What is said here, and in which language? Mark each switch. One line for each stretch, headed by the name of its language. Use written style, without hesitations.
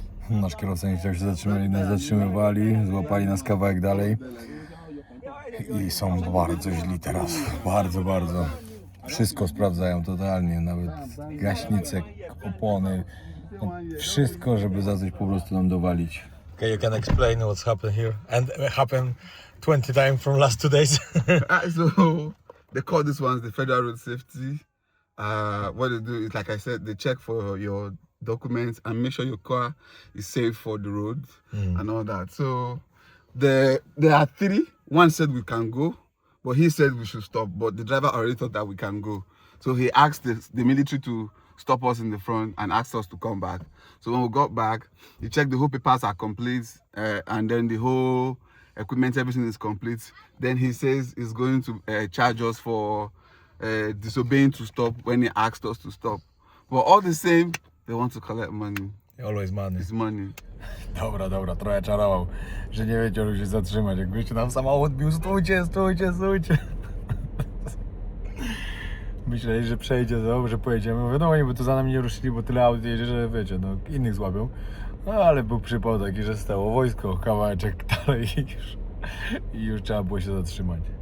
Polish: Nasz kierowca nie chciał się zatrzymać, nas zatrzymywali, złapali nas kawałek dalej. I są bardzo źli teraz, bardzo. Wszystko sprawdzają totalnie, nawet gaśnice, opony, wszystko, żeby za coś po prostu nam dowalić.
English: Okay, you can explain what's happened here and happened 20 times from last 2 days. So they call this one the Federal Road Safety. What they do is, like I said, they check for your documents and make sure your car is safe for the road and all that. So there are 3. One said we can go, but he said we should stop. But the driver already thought that we can go. So he asked the military to stop us in the front and asked us to come back. So when we got back, he checked the whole papers are complete and then the whole equipment, everything is complete. Then he says he's going to charge us for disobeying to stop when he asked us to stop. But all the same, they want to collect money. Always money. It's money.
Polish: Dobra, trochę czarował, że nie wiedział, że się zatrzymać. Jak gościu nam samochód bił, stójcie. Myśleli, że przejdzie, że pojedziemy. Mówię, no oni by tu za nami nie ruszyli, bo tyle aut jedzie, że wiecie, no innych złapią. No ale był przypał taki, że stało wojsko, kawałeczek dalej i już trzeba było się zatrzymać.